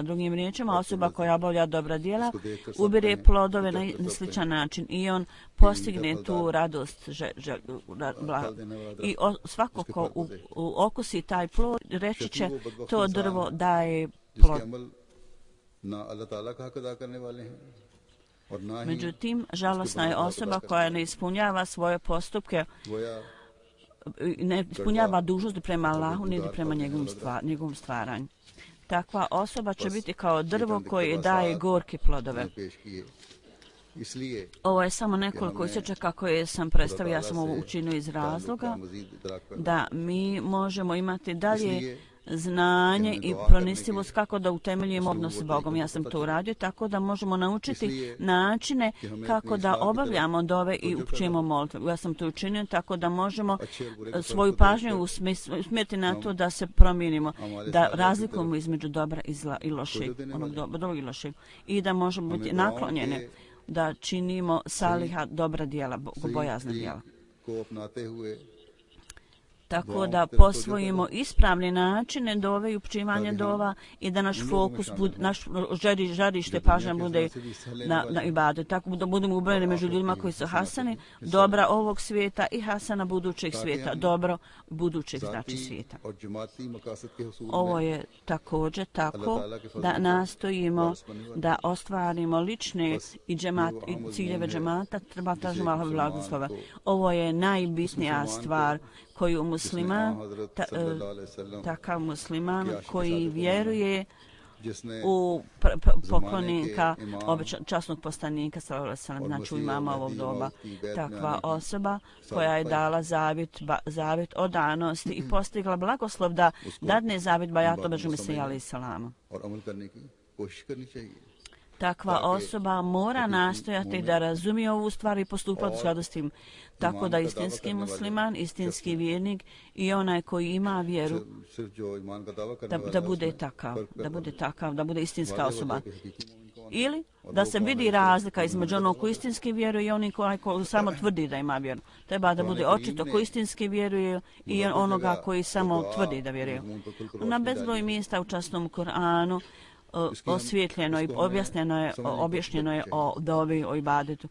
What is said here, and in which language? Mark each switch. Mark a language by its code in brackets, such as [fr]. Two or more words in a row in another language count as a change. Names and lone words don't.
[bs] Drugim riječima, osoba koja obavlja dobra djela ubire plodove na sličan način i on postigne tu radost. I svako ko okusi taj plod, reći će to drvo daje plod. [ur] اور نہ ہی [bs] Međutim, žalosna je osoba koja ne ispunjava svoje postupke, [ur] गोया [bs] ne ispunjava dužnosti prema Allahu niti prema njegovom stvaranju. Takva osoba će biti kao drvo koje daje gorke plodove. [ur] پیش کیے اس لیے [bs] Ovo je samo nekoliko isječaka koje sam predstavio, ja sam ovo učinio iz razloga [ur] مزید ادراک پیدا [bs] da mi možemo imati dalje znanje i pronicljivost kako da utemeljimo odnos s Bogom. Ja sam to uradio tako da možemo naučiti načine kako da obavljamo dove i učimo molitve. Ja sam to učinio tako da možemo svoju pažnju usmjeriti na to da se promijenimo, da razlikujemo između dobra i zla i lošeg, onog dobrog i lošeg, i da možemo biti naklonjeni da činimo saliha dobra djela, bogobojazna djela. [ur] کو اپناتے ہوئے [bs] Tako da posvojimo ispravne načine dove i učivanje dova i da naš fokus, naš žarište pažnja bude na ibadu. Tako da budemo ubrojeni među ljudima koji su hasani, dobra ovog svijeta i hasana budućeg svijeta, dobro budućeg znači svijeta. [ur] اور جماعتی مقاصد کے حصول [bs] Ovo je također tako da nastojimo da ostvarimo lične i ciljeve džemata, treba tražimo Allahove blagoslova. Ovo je najbitnija stvar koju musliman, takav musliman koji vjeruje [ur] जिसने [bs] u poklonika, časnog poslanika, znači u imama ovog doba, takva osoba koja je dala zavjet o danosti i postigla blagoslov da dadne zavjet bajatu Božu Mesiju [ar] عليه السلام. [ur] اور عمل کرنے کی کوشش کرنی چاہیے [bs] Takva osoba mora nastojati da razumije ovu stvar i postupati u skladu s tim. Tako da istinski musliman, istinski vjernik i onaj koji ima vjeru [ur] صرف جو ایمان کا دعویٰ کرنے [bs] da bude takav, da bude istinska osoba. Ili da se vidi razlika između onog koji istinski vjeruje i onih koji samo tvrdi da ima vjeru. Treba da bude očito ko istinski vjeruje i onoga koji samo tvrdi da vjeruje. Na bezbroj mjesta u časnom Kur'anu osvjetljeno i objašnjeno je o dobi, o ibadetu.